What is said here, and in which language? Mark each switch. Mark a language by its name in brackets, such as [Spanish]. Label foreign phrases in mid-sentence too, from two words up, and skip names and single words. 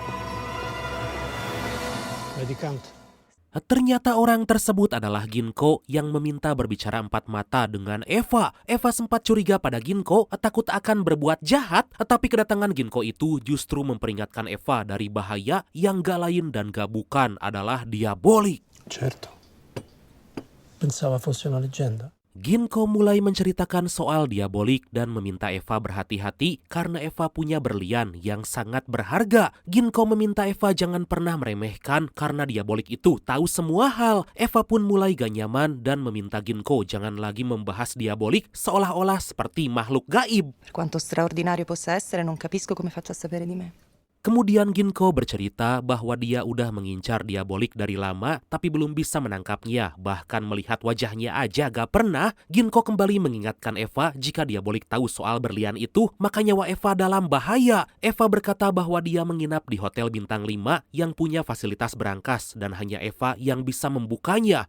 [Indonesian] Ternyata orang tersebut adalah Ginko yang meminta berbicara empat mata dengan Eva. Eva sempat curiga pada Ginko, takut akan berbuat jahat, tapi kedatangan Ginko itu justru memperingatkan Eva dari bahaya yang gak lain dan gak bukan adalah Diabolik. [Italian] Certo. Pensava fosse una leggenda. [Indonesian] Ginko mulai menceritakan soal Diabolik dan meminta Eva berhati-hati karena Eva punya berlian yang sangat berharga. Ginko meminta Eva jangan pernah meremehkan karena Diabolik itu tahu semua hal. Eva pun mulai gak nyaman dan meminta Ginko jangan lagi membahas Diabolik seolah-olah seperti makhluk gaib. [Italian] Per quanto straordinario possa essere, non capisco come faccia a sapere di me. [Indonesian] Kemudian Ginko bercerita bahwa dia udah mengincar Diabolik dari lama tapi belum bisa menangkapnya. Bahkan melihat wajahnya aja gak pernah. Ginko kembali mengingatkan Eva jika Diabolik tahu soal berlian itu, maka nyawa Eva dalam bahaya. Eva berkata bahwa dia menginap di hotel bintang 5 yang punya fasilitas berangkas dan hanya Eva yang bisa membukanya.